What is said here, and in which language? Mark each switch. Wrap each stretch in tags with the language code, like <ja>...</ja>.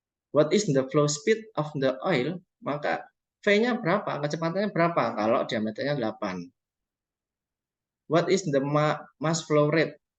<en>What is the flow speed of the oil?</en> <id>Maka V-nya berapa? Kecepatannya berapa kalau diameternya 8?</id> <en>What is the mass flow rate?</en>